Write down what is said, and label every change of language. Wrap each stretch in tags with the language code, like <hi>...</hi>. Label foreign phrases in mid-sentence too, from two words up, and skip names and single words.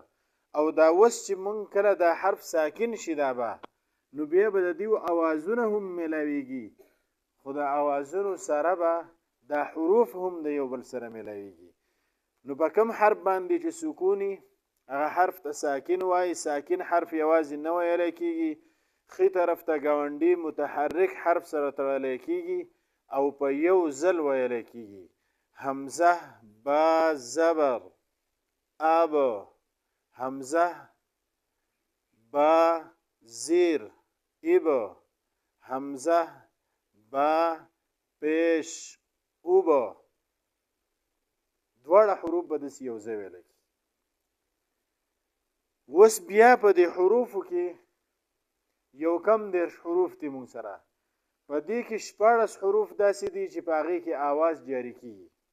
<ps>او دا اوس چې مونږ کله دا حرف ساکن شي دا به نو بیا به د دیو اوازونه هم میلاویږي خو د اوازونو سره به دا حروف هم د یو بل سره میلاویږي. نو په کوم حرف باندې چې سکونی هغه حرف ته ساکن وای. ساکن حرف یوازې نه ویلی کېږي، ښي طرف ته ګاونډي متحرک حرف سره تړلی کېږي او په یو ځل ویلی کېږي.</ps> <fa>حمزه با زبر اب، حمزه با زیر اب، حمزه با پیش اوبا.</fa> <ps>دواړه حروف به داسې یو ځای ویلی کېږي. اوس بیا په دې حروفو کې یو کم دېرش حروف دي مونږ سره. په دې کې 14 حروف داسې دي چې په هغې کې آواز جاري کېږي.</ps>